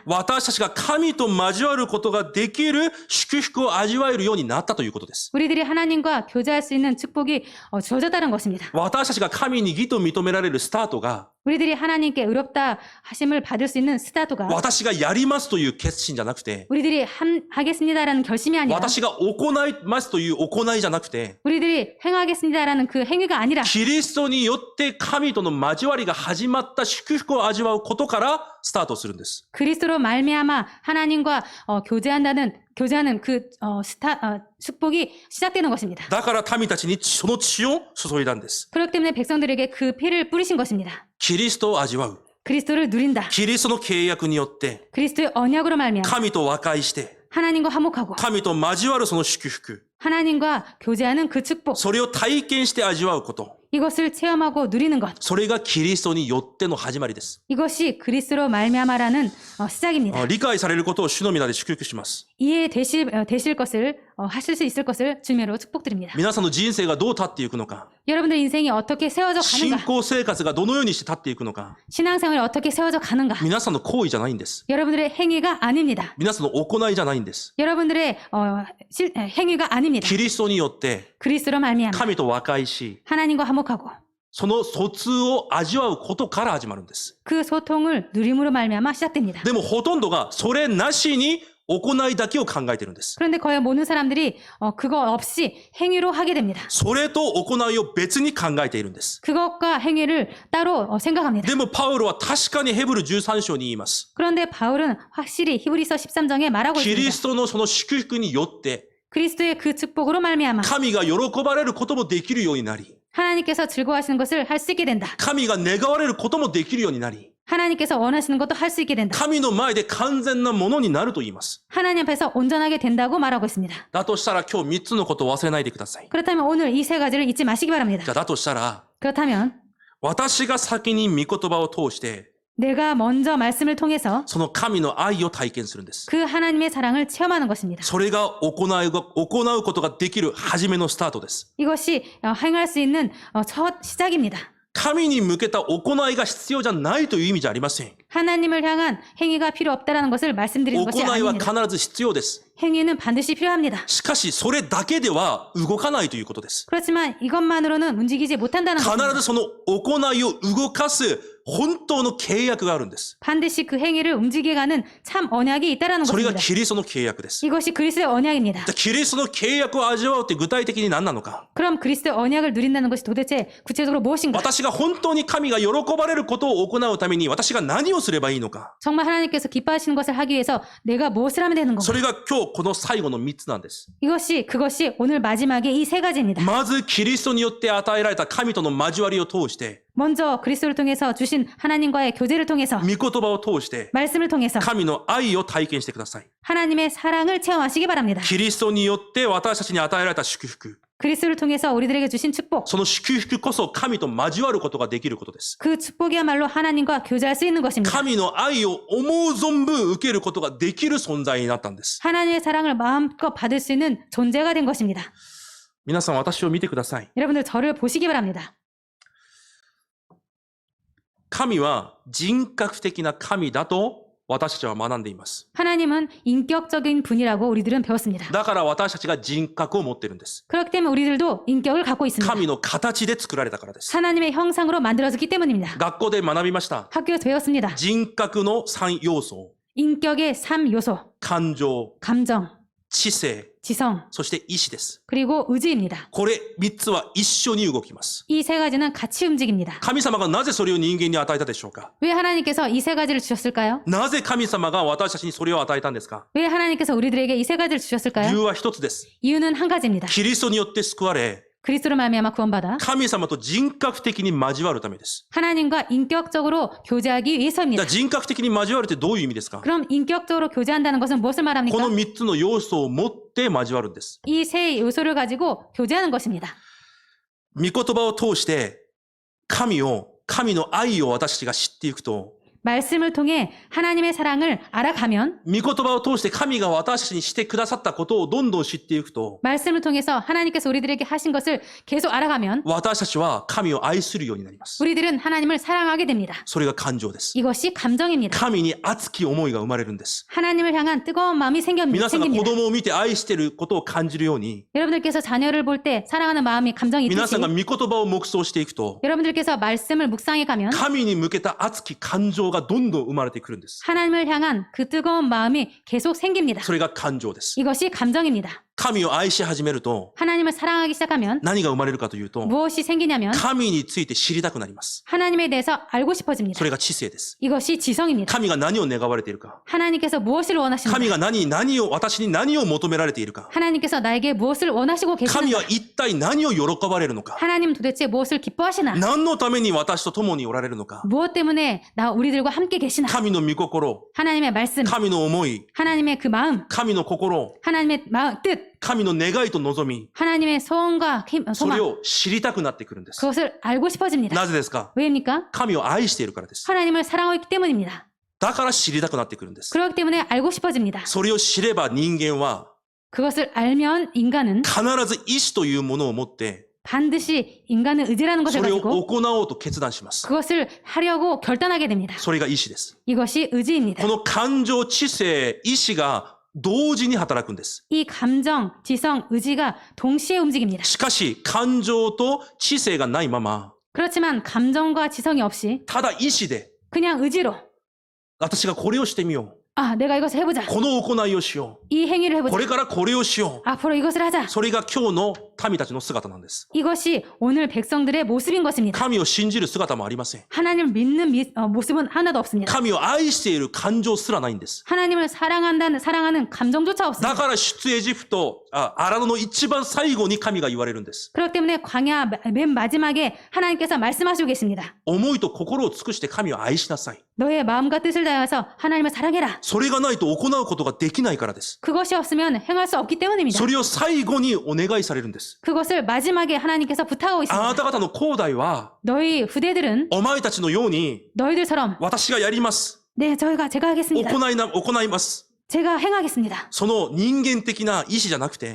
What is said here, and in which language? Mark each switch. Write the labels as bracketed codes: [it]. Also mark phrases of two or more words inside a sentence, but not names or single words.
[ja] 私たちが神と交わることができる祝福を味わえるようになったということです。 [ko] 우리들이 하나님과 교제할 수 있는 축복이 주어졌다는 것입니다. [ja] 私たちが神に義と認められるスタートが、 [ko] 우리들이 하나님께 의롭다 하심을 받을 수 있는 스타트가 [ja] 私がやりますという決心じゃなくて、 [ko] 우리들이 하겠습니다라는 결심이 아니라 [ja] 私が行いますという行いじゃなくて、 [ko] 우리들이 행하겠습니다라는 그 행위가 아니라 [ja] キリストによって神との交わりが始まった祝福を味わうことからスタートするんです。 [ko] 그리스도로 말미암아 하나님과 교제하는 그 축복이 시작되는 것입니다. [ja] だから民たちにその血を注いだんです。 [ko] 그렇기 때문에 백성들에게 그 피를 뿌리신 것입니다. [ja] キリストを味わう。 [ko] 그리스도를 누린다. [ja] キリストの契約によって、 [ko] 그리스도의 언약으로 말미암아 [ja] 神と和解して、 [ko] 하나님과 화목하고 [ja] 神と交わるその祝福、 [ko] 하나님과 교제하는 그 축복 [ja] それを体験して味わうこと、 [ko] 이것을 체험하고 누리는 것 [ja] それがキリストによっての始まりです。 [ko] 이것이 그리스도로 말미암아라는 시작입니다. [ja] 理解されることを主の皆で祝福します。 [ko] 이해되실 것을 하실 수 있을 것을 주님으로 축복드립니다. [ja] 皆さんの人生がどう立っていくのか、 [ko] 여러분들 인생이 어떻게 세워져 [ja] 信 [ko] 가는가 [ja] 仰生活がどのようにして立っていくのか、 [ko] 신앙생활이 어떻게 세워져 가는가 [ja] 皆さんの行為じゃないんです。 [ko] 여러분들의 행위가 아닙니다. [ja] 皆さんの行いじゃないんです。 [ko] 여러분들의 행위가 아닙니다. [ja] キリストによって [ko] 그리스도로 말미암아 [ja] 神と和解し、 [ko] 하나님과 화목하고 [ja] その疎通を味わうことから始まるんです。 [ko] 그 소통을 누림으로 말미암아 시작됩니다. [ja] でもほとんどがそれなしに行いだけを考えてるんです。 [ko] 그런데 거의 모든 사람들이 그거 없이 행위로 하게 됩니다. [ja] それと行いを別に考えているんです。 [ko] 그것과 행위를 따로 생각합니다. [ja] でもパウロは確かにヘブル13章に言います。 [ko] 그런데 바울은 확실히 히브리서 13장에 말하고 [ja] キリ [ko] 있습니다. [ja] ストのその祝福によって [ko] 그리스도의 그 축복으로 말미암아 [ja] 神が喜ばれることもできるようになり、 [ko] 하나님께서 즐거워하시는 것을 할 수 있게 된다. [ja] 神が願われることもできるようになり、 [ko] 하나님께서 원하시는 것도 할 수 있게 된다. [ja] 神の前で完全なものになると言います。 [ko] 하나님 앞에서 온전하게 된다고 말하고 있습니다. [ja] だとしたら今日3つのことを忘れないでください。 [ko] 그렇다면 오늘 이 세 가지를 잊지 마시기 바랍니다. [ja] じゃあだとしたら、 [ko] 그렇다면 [ja] 私が先に御言葉を通して、 [ko] 내가 먼저 말씀을 통해서 [ja] その神の愛を体験するんです。 [ko] 그 하나님의 사랑을 체험하는 것입니다. [ja] それが行うことができる初めのスタートです。 [ko] 이것이 행할 수 있는 첫 시작입니다. [ja] 神に向けた行いが必要じゃないという意味じゃありません。 [ko] 하나님을 향한 행위가 필요 없다라는 것을 말씀드리는 것이 [ja] 行いは [ko] 아닙니다. [ja] 必ず必要です。 [ko] 행위는 반드시 필요합니다. [ja] しかし、それだけでは動かないということです。 [ko] 그렇지만 이것만으로는 움직이지 못한다는 [ja] 必 [ko] 것입니다. [ja] ずその行いを動かす本当の契約があるんです。 [ko] 반드시 그 행위를 움직여가는 참 언약이 있다라는 [ja] それが [ko] 것입니다. [ja] キリストの契約です。 [ko] 이것이 그리스도의 언약입니다. [ja] じゃあキリストの契約を味わうって具体的に何なのか。 [ko] 그럼 그리스도의 언약을 누린다는 것이 도대체 구체적으로 무엇인가? [ja] 私が本当に神が喜ばれることを行うために私が何をすればいいのか。 [ko] 정말 하나님께서 기뻐하시는 것을 하기 위해서 내가 무엇을 하면 되는 [ja] そ [ko] 건가? [ja] れが今日この最後の3つなんです。 [ko] 그것이 오늘 마지막에 이 세 가지입니다. [ja] まずキリストによって与えられた神との交わりを通して、 [ko] 먼저 그리스도를 통해서 주신 하나님과의 교제를 통해서 [ja] 御言葉を通して、 [ko] 말씀을 통해서 [ja] 神の愛を体験してください。 [ko] 하나님의 사랑을 체험하시기 바랍니다. [ja] キリストによって私たちに与えられた祝福。 [ko] 그리스도를 통해서 우리들에게 주신 축복. [ja] その祝福こそ神と交わることができることです。 [ko] 그 축복이야말로 하나님과 교제할 수 있는 것입니다. [ja] 神の愛を思う存分受けることができる存在になったんです。 [ko] 하나님의 사랑을 마음껏 받을 수 있는 존재가 된 것입니다. [ja] 皆さん私を見てください。 [ko] 여러분들 저를 보시기 바랍니다. [ja] 神は人格的な神だと私たちは学んでいます。 [ko] 하나님은 인격적인 분이라고 우리들은 배웠습니다. [ja] だから私たちが人格を持っているんです。 [ko] 그렇기 때문에 우리들도 인격을 갖고 있습니다. [ja] 神の形で作られたからです。 [ko] 하나님의 형상으로 만들어졌기 때문입니다. [ja] 学校で学びました。 [ko] 학교에서 배웠습니다. [ja] 人格の3要素。 [ko] 인격의 3요소. [ja] 感情、 [ko] 감정, [ja] 知性、 [ko] 지성, [ja] そして意志です。 [ko] 그리고 의지입니다. [ja] これ3つは一緒に動きます。 [ko] 이 세 가지는 같이 움직입니다. [ja] 神様がなぜそれを人間に与えたでしょうか？ [ko] 왜 하나님께서 이 세 가지를 주셨을까요? [ja] なぜ神様が私たちにそれを与えたんですか？ [ko] 왜 하나님께서 우리들에게 이 세 가지를 [ja] 理 [ko] 주셨을까요? [ja] 由は一つです。 [ko] 이유는 한 가지입니다. [ja] キリストによって救われ、 [ko] 그리스도로 말미암아 구원받아 [ja] 神様と人格的に交わるためです。 [ko] 하나님과 인격적으로 교제하기 [ja] だ [ko] 위해서입니다. [ja] から人格的に交わるってどういう意味ですか？ [ko] 그럼 인격적으로 교제한다는 것은 무엇을 [ja] この [ko] 말합니까? [ja] 3つの要素を持って交わるんです。 [ko] 이 세 요소를 가지고 교제하는 것입니다. [ja] 御言葉を通して神の愛を私たちが知っていくと、 [ko] 말씀을 통해 하나님의 사랑을 알아가면 [ja] 御言葉を通して神が私たちにしてくださったことをどんどん知っていくと、 [ko] 말씀을 통해서 하나님께서 우리들에게 하신 것을 계속 알아가면 [ja] 私たちは神を愛するようになります。 [ko] 우리들은 하나님을 사랑하게 됩니다. [ja] それが感情です。 [ko] 이것이 감정입니다. [ja] 神に熱き思いが生まれるんです。 [ko] 하나님을 향한 뜨거운 마음이 [ja] 皆さんが子 [ko] 생깁니다. [ja] 供を見て愛していることを感じるように、 [ko] 여러분들께서 자녀를 볼 때 사랑하는 마음이 감정이 [ja] 皆 [ko] 있듯이 [ja] さんが御言葉を黙想していくと、 [ko] 여러분들께서 말씀을 묵상해 가면 [ja] 神に向けた熱き感情がどんどん生まれてくるんです。 [ko] 하나님을 향한 그 뜨거운 마음이 계속 생깁니다. [ja] それが感情です。 [ko] 이것이 감정입니다. [ja] 神を愛し始めると、 [ko] 하나님을 사랑하기 시작하면 [ja] 何が生まれるかというと、 [ko] 무엇이 생기냐면 [ja] 神について知りたくなります。 [ko] 하나님에 대해서 알고 싶어집니다. [ja] それが知性です。 [ko] 이것이 지성입니다. [ja] 神が何を願われているか、 [ko] 하나님께서 무엇을 [ja] 神 [ko] 원하시는가? [ja] が私に何を求められているか、 [ko] 하나님께서 나에게 무엇을 원하시고 [ja] 神 [ko] 계시는가? [ja] は一体何を喜ばれるのか、 [ko] 하나님 도대체 무엇을 기뻐하시나? [ja] 何のために私と共におられるのか、 [ko] 무엇 때문에 우리들과 함께 계시나? [ja] 神の御心、 [ko] 하나님의 말씀, [ja] 神の思い、 [ko] 하나님의 그 마음, [ja] 神の心、 [ko] 하나님의 뜻, [ja] 神の願いと望み、 [ko] 하나님의 소원과 [ja] それ [ko] 소망, [ja] を知りたくなってくるんです。 [ko] 그것을 알고 싶어집니다. [ja] なぜですか？ [ko] 왜입니까? [ja] 神を愛しているからです。 [ko] 하나님을 사랑하고 있기 때문입니다. [ja] だから知りたくなってくるんです。 [ko] 그렇기 때문에 알고 싶어집니다. [ja] それを知れば人間は [ko] 그것을 알면 인간은 [ja] 必ず意志というものを持って、 [ko] 반드시 인간의 의지라는 것을 [ja] それを [ko] 가지고 [ja] 行おうと決断します。 [ko] 그것을 하려고 결단하게 됩니다. [ja] それが意志です。 [ko] 이것이 의지입니다. [ja] この感情、知性、意志が同時に働くんです。 [ko] 이 감정, 지성, 의지가 동시에 움직입니다. [ja] しかし、感情と知性がないまま、 [ko] 그렇지만 감정과 지성이 없이 [ja] ただ意志で、 [ko] 그냥 의지로 [ja] 私がこれをしてみよ [ko] 아, 내가 이것을 해보자. [ja] う。この行いをしよ [ko] 이 행위를 [ja] う。こ [ko] 해보자. [ja] れからこれをしよ [ko] 앞으로 이것을 하자. [ja] う。それが今日の民たちの姿なんです。 [ko] 이것이 오늘 백성들의 모습인 것입니다. [ja] 神を信じる姿もありません。 [ko] 하나님을 믿는 모습은 하나도 없습니다. [ja] 神を愛している感情すらないんです。 [ko] 하나님을 사랑하는 감정조차 [ja] だ [ko] 없습니다. [ja] から出エジプト、荒野の一番最後に神が言われるんです。 [ko] 그렇기 때문에 광야 맨 마지막에 하나님께서 말씀하시고 계십니다. [ja] 思いと心を尽くして神を愛しなさい。 [ko] 너의 마음과 뜻을 다해서 하나님을 사랑해라. [ja] それがないと行うことができないからです。 [ko] 그것이 없으면 행할 수 없기 때문입니다. [ja] それを最後にお願いされるんです。 [ko] 그것을 마지막에 하나님께서 부탁하고 [ja] あな [ko] 있습니다. [ja] た方の後代は、 [ko] 너희 후대들은 [ja] お前たちのように、 [ko] 너희들처럼 [ja] 私がやります。 [ko] 네, 제가 하겠습니다. [ja] 行います。 [ko] 제가 행하겠습니다. [ja] その人間的な意志じゃなくて、